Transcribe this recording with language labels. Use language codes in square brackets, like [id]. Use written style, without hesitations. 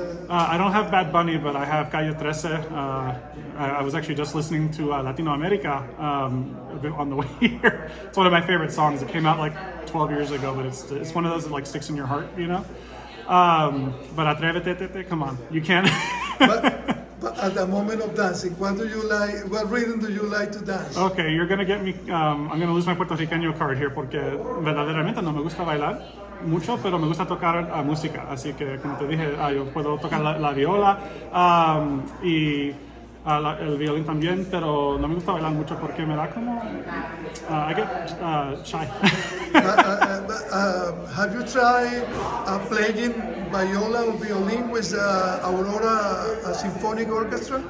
[en] I don't have Bad Bunny, but I have Calle 13. I was actually just listening to Latino America on the way here. It's one of my favorite songs. It came out like 12 years ago, but it's one of those that like sticks in your heart, But Atrévete, come on, you can't. But at the moment of dancing, what do you like? What rhythm do you like to dance? Okay, you're gonna get me. I'm gonna lose my puertorriqueño card here [es] porque verdaderamente no me gusta bailar mucho, pero me gusta tocar música. Así que, como te dije, yo puedo tocar la viola y el violín también, pero no me gusta bailar mucho porque me da como. [en] I get shy. Have you tried playing viola or violin with Aurora Symphonic Orchestra?